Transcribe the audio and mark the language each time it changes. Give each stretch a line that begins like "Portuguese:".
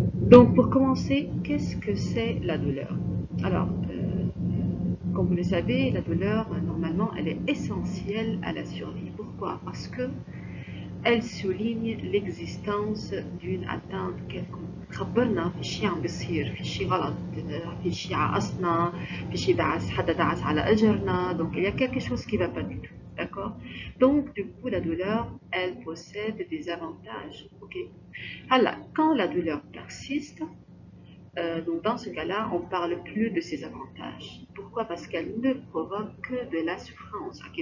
French: Donc pour commencer, qu'est-ce que c'est la douleur? Alors, comme vous le savez, la douleur normalement elle est essentielle à la survie. Pourquoi? Parce que elle souligne l'existence d'une atteinte quelconque.
Arabic: خبرنا في شيء عم بيصير في شيء غلط في شيء عقصنا في شيء دعس حدا دعس على اجرنا
French: donc il y a quelque chose qui va pas du tout,
Arabic: d'accord.
French: Donc du coup la douleur elle possède des avantages, ok. Alors quand la douleur persiste, donc dans ce cas-là on parle plus de ses avantages. Pourquoi? Parce qu'elle ne provoque que de la souffrance.